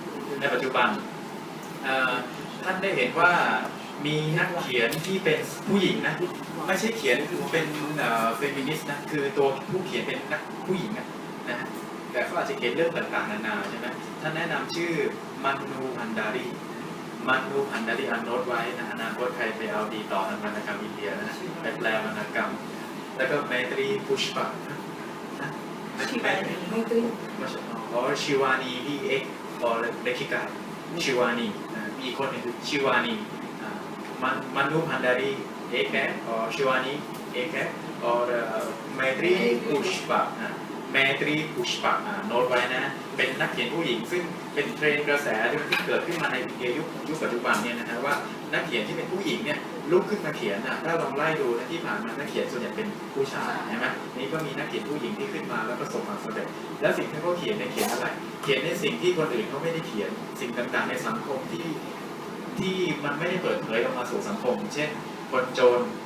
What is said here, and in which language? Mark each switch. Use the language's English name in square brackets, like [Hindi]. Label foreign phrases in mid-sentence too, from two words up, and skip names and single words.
[Thai] ท่านได้เห็นว่ามีนักเขียนที่เป็นผู้หญิงนะไม่ใช่เขียนเป็นเฟมินิสต์นะคือตัวผู้เขียนเป็นนักผู้หญิงนะแต่เขาอาจจะเขียนเรื่องต่างๆนานาใช่ไหมท่านแนะนำชื่อมานูพันดารีอันโน้ตไว้นะอนาคตใครไปเอาดีต่อทางวรรณกรรมอินเดียนะไปแปลวรรณกรรมแล้วก็เมตรีพุชปะชิวา นีที่เอ็กออเลคิกาชิวานีมีคนหนึ่งคือชิวานีมานูพันดารีเอก [Hindi] है और शिवानी एक है और मैत्री पुष्पा [Thai] โน้ตไว้นะเป็นนักเขียนผู้หญิงซึ่งเป็นเทรนด์กระแสที่เกิดขึ้นมาในอินเดียยุคปัจจุบันเนี่ยนะฮะว่านักเขียนที่เป็นผู้หญิงเนี่ยลุกขึ้นมาเขียนถ้าลองไล่ดู นะที่ผ่านมานักเขียนส่วนใหญ่เป็นผู้ชายใช่ไหมนี่ก็มีนักเขียนผู้หญิงที่ขึ้นมาแล้วประสบความสำเร็จแล้วสิ่งที่เขาเขียนเนี่ยเขียนอะไรเขียนในสิ่งที่คนอื่นเขาไม่ได้เขียนสิ่งต่างๆในสังคมที่มันไม่ได้เปิดเผยออกมาสู่สังคมเช่นคนโจรก